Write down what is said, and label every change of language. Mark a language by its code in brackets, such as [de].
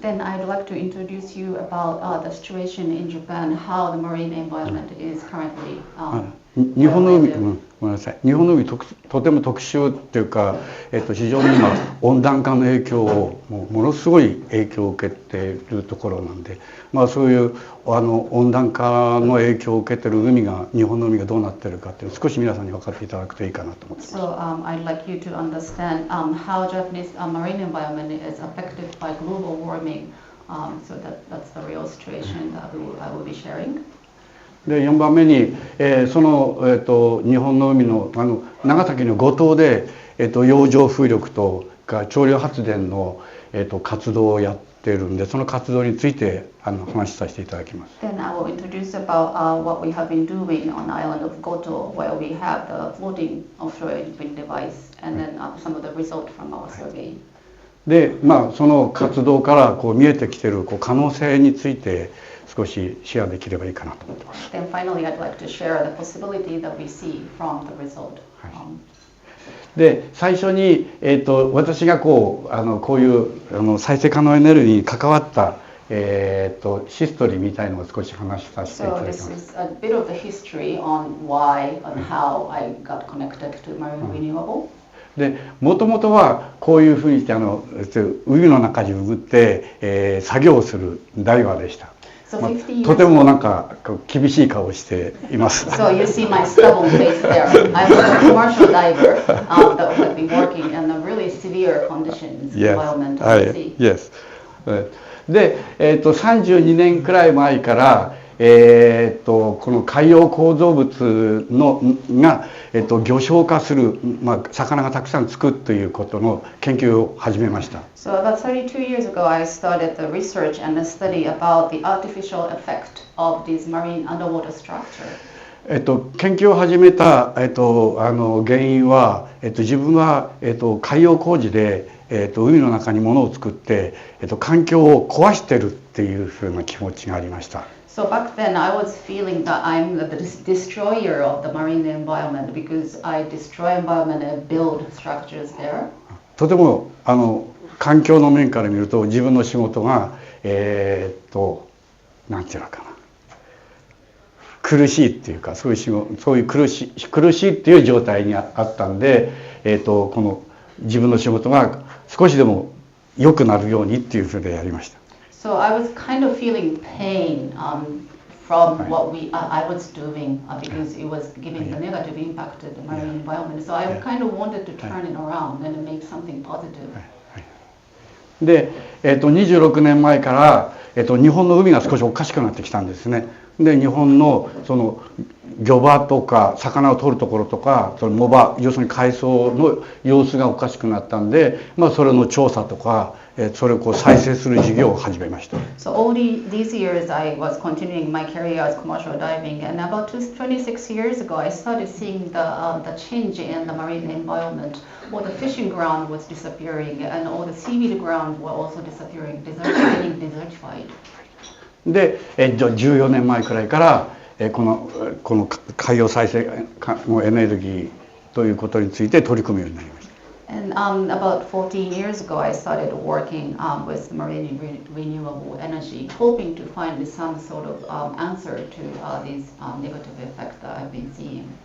[en] Then I'd like to introduce you about the situation in Japan, how the marine environment is currently. [ja] 日本の海、ごめんなさい。日本の海とても特殊っていうか、非常に今温暖化の影響をものすごい影響を受けているところなんで、そういう温暖化の影響を受けている海が日本の海がどうなっているかっていうのを少し皆さんに分かっていただくといいかなと思ってます。 [en] So I'd like you to understand how Japanese marine environment is affected by global warming. So that's the real situation that I will be sharing. [ja] で4番目に、その、日本の海の長崎の五島で、洋上風力と潮流発電の、活動をやっているんで、その活動について話させていただきます。 [en] Then I will introduce about what we have been doing on the island of Goto, where we have the floating offshore wind device, and then some of the result from our survey. [ja] で、その活動から見えてきている可能性について少しシェアできればいいかなと思ってます。 [en] Then finally, I'd like to share the possibility that we see from the result. [ja] で最初に、私がこういう再生可能エネルギーに関わった、ヒストリーみたいのを少し話させていただきます。 [en] So this is a bit of the history on why and how I got connected to marine renewable. [ja] でもともとはこういうふうにして海の中に潜って、作業をするダイバーでした。とてもなんか厳しい顔をしています。 [en] So you see my stubborn face there. I was a commercial diver that had been working in a really severe conditions environment at sea. Yes. [ja] で、32年くらい前から、この海洋構造物が、魚礁化する、魚がたくさんつくということの研究を始めました。 [en] So about 32 years ago, I started the research and the study about the artificial effect of this marine underwater structure. [ja] 研究を始めた、原因は、自分は、海洋工事で、海の中に物を作って、環境を壊してるっていうふうな気持ちがありました。 [en] So back then I was feeling that I'm the destroyer of the marine environment because I destroy environment and build structures there. [ja] とても環境の面から見ると自分の仕事がなんていうのかな、苦しいっていうかそういう苦しいっていう状態にあったんで、この自分の仕事が少しでも良くなるようにっていうふうでやりました。 [en] So I was kind of feeling pain from what I was doing because it was giving the negative impact to the marine environment. So I kind of wanted to turn it around and make something positive. [ja] で、26年前から、日本の海が少しおかしくなってきたんですね。で、日本のその漁場とか魚を取るところとか、その藻場、要するに海藻の様子がおかしくなったんで、それの調査とか。それを再生する事業を始めました。 [en] So all these years I was continuing my career as commercial diving, and about 26 years ago I started seeing the change in the marine environment. All the fishing ground was disappearing, and all the seaweed ground were also disappearing, getting desertified. [ja] で、14年前くらいからこの海洋再生のエネルギーということについて取り組むようになりました。 [en] And about 14 years ago, I started working with marine renewable energy, hoping to find some sort of answer to these negative effects that I've been seeing.